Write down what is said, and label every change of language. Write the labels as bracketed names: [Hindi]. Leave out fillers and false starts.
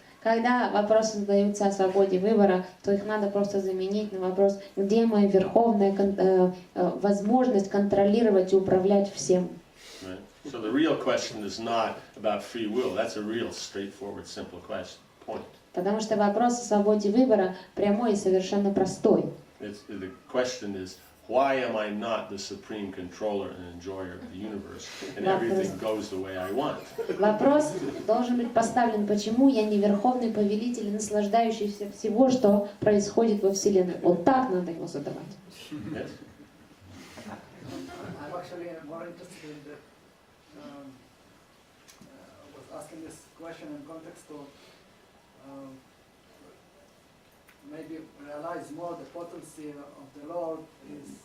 [Russian] Когда вопросы задаются о свободе выбора, то их надо просто заменить на вопрос, где моя верховная возможность контролировать и управлять всем. [English] Right? So the real question is not about free will. That's a real straightforward, simple point. [Russian] Потому что вопрос о свободе выбора прямой и совершенно простой. [English] The question is, why am I not the supreme controller and enjoyer of the universe, and everything goes the way I want? [Russian] Вопрос должен быть поставлен, почему я не верховный повелитель, наслаждающийся всего, что происходит во Вселенной. Вот так надо его задавать. [English] Yes? I'm actually more interested in the was asking this question in context to maybe realize more the potency of the Lord is.